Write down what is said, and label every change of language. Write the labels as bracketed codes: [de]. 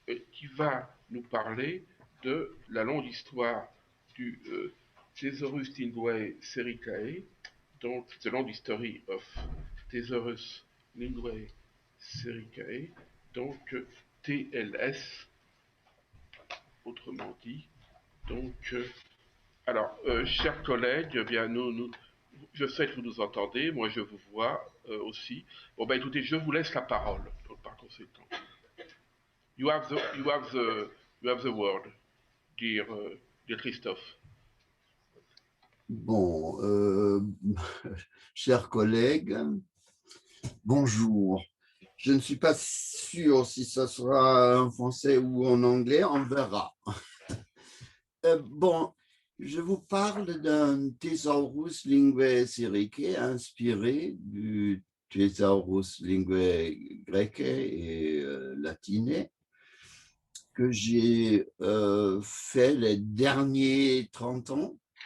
[fr] qui va nous parler de la longue histoire du Thesaurus Linguae Sericae, donc [en] The Long History of Thesaurus Linguae Sericae, [fr] donc TLS, autrement dit. Donc, chers collègues, eh bien, je sais que vous nous entendez, moi je vous vois aussi. Bon, ben écoutez, je vous laisse la parole, par conséquent. [en] You have the, you have the, you have the word, dear Christophe. [fr] Bon, chers collègues, bonjour. Je ne suis pas sûr si ça sera en français ou en anglais, on verra. Bon, je vous parle d'un Thesaurus Linguae Syriaque inspiré du Thesaurus Linguae Grecque et latiné que j'ai fait les derniers 30 ans.